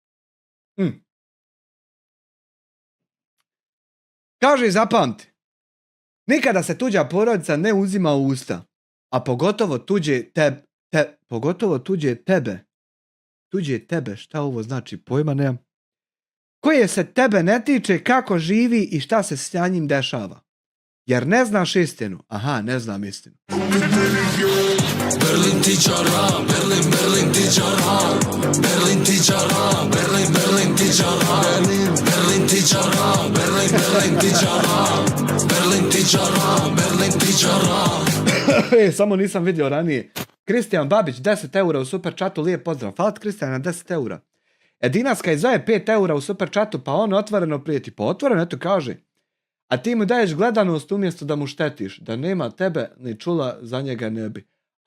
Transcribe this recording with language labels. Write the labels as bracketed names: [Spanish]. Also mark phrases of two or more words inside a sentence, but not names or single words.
[Bosnian] Kaže i zapamti, nikada se tuđa porodica ne uzima u usta, a pogotovo tuđe tebe. Tuđe tebe, šta ovo znači, pojma nemam. Koje se tebe ne tiče, kako živi i šta se s njim dešava. Jer ne znaš istinu. Aha, ne znam istinu. Berlin tičara, Berlin tičara, Berlin tičara, Berlin tičara, Berlin tičara, Berlin tičara, Berlin tičara, Berlin tičara. Samo nisam vidio ranije. Kristijan Babić, 10 eura u [English] super chatu, [Bosnian] lijep pozdrav. Hvala Kristijana, 10 eura. Edinaska izvaje 5 eura u [English] super chatu, [Bosnian] pa on otvoreno prijeti. Pa otvoreno, eto kaže. A ti mu daješ gledanost umjesto da mu štetiš. Da nema tebe, ni čula, za njega ne bi.